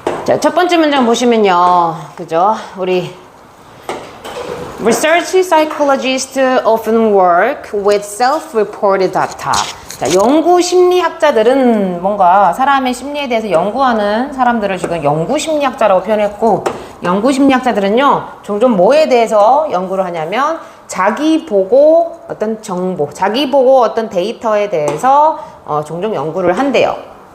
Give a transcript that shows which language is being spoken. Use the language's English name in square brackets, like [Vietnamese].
[Korean] 자, 첫 번째 문장 보시면요. 그죠? 우리 [English] Research psychologists often work with self-reported data. [Korean] 자, 연구 심리학자들은 뭔가 사람의 심리에 대해서 연구하는 사람들을 지금 연구 심리학자라고 표현했고, 연구 심리학자들은요, 종종 뭐에 대해서 연구를 하냐면, 자기 보고 어떤 정보, 자기 보고 어떤 데이터에 대해서 종종 연구를 한대요.